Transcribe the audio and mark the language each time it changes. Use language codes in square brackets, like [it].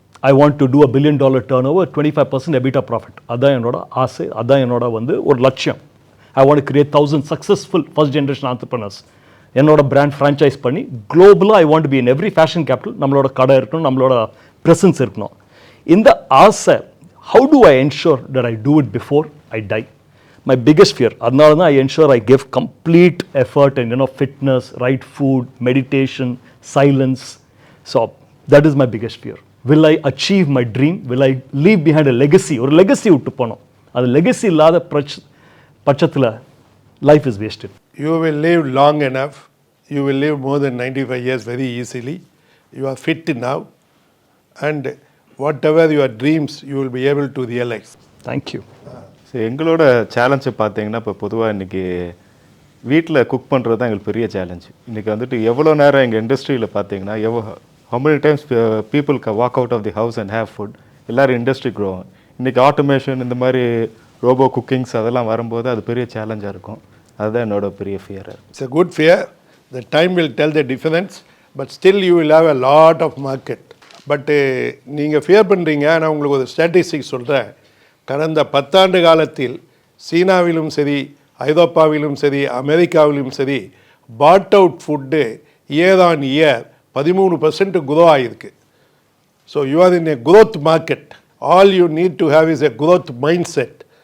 [en] I want to do $1 billion turnover, 25% EBITDA profit. [ta] அதான் என்னோட ஆசை, அதான் என்னோட வந்து ஒரு லட்சியம். [en] I want to create 1000 successful first generation entrepreneurs. [ta] என்னோட பிராண்ட் ஃப்ரான்ச்சைஸ் பண்ணி குளோபலாக [en] I want to be in every fashion capital. [ta] நம்மளோட கடை இருக்கணும், நம்மளோட ப்ரெசன்ஸ் இருக்கணும். இந்த ஆசை [en] how do I ensure that I do it before I die? My biggest fear. [ta] அதனால தான் [en] I ensure I give complete effort and fitness, right food, meditation, silence. So that is my biggest fear. Will I achieve my dream? Will I leave behind a legacy? [ta] ஒரு legacy விட்டு போனோம். அது legacy இல்லாத பட்சத்தில் [en] life is wasted. You will live long enough. You will live more than 95 years very easily. You are fit now. And whatever your dreams, you will be able to realize. Thank you. [ta] So எங்களோட சேலஞ்சை பார்த்தீங்கன்னா இப்போ பொதுவாக இன்றைக்கி வீட்டில் cook பண்ணுறது தான் எங்களுக்கு பெரிய சேலஞ்சு. இன்றைக்கி வந்துட்டு எவ்வளோ நேரம் எங்கள் இண்டஸ்ட்ரியில் பார்த்தீங்கன்னா [en] how many times people can walk out of the house and have food. [ta] எல்லோரும் இண்டஸ்ட்ரி க்ரோ ஆகும். இன்றைக்கி ஆட்டோமேஷன் இந்த மாதிரி ரோபோ குக்கிங்ஸ் அதெல்லாம் வரும்போது அது பெரிய சேலஞ்சாக இருக்கும். அதுதான் என்னோட பெரிய fear. [en] It's a good fear. The time will tell the difference, but still you will have a lot of market. [ta] பட்டு நீங்கள் ஃபியர் பண்ணுறீங்க. ஆனால் உங்களுக்கு ஒரு ஸ்டாட்டிஸ்டிக்ஸ் சொல்கிறேன். கடந்த 10 ஆண்டு காலத்தில் சீனாவிலும் சரி, ஐரோப்பாவிலும் சரி, அமெரிக்காவிலும் சரி, [en] but output year on year [ta] 13% grow ஆகிருக்கு. [en] So you are in a growth market. All you need to have is a growth mindset.